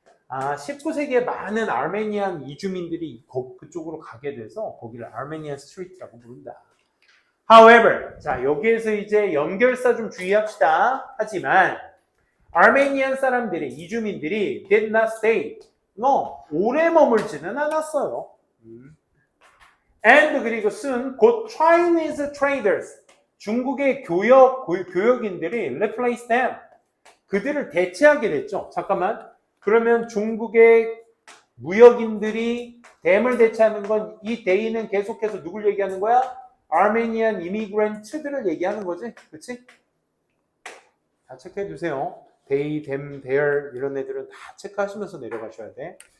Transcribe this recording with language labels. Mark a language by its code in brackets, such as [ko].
[ko] 19세기에 많은 아르메니안 이주민들이 그쪽으로 가게 돼서 거기를 아르메니안 스트리트라고 부른다. However, 자 여기에서 이제 연결사 좀 주의합시다. 하지만 아르메니안 사람들이 이주민들이 [en] did not stay. [ko] 오래 머물지는 않았어요. [en] And [ko] 그리고 [en] soon 곧 Chinese traders, [ko] 중국의 교역인들이 [en] replaced them. [ko] 그들을 대체하게 됐죠. 잠깐만. 그러면 중국의 무역인들이 댐을 대체하는 건 이 데이는 계속해서 누굴 얘기하는 거야? 아르메니안 이미그런트들을 얘기하는 거지. 그치? 다 체크해 두세요. 데이, 댐, 데얼 이런 애들은 다 체크하시면서 내려가셔야 돼.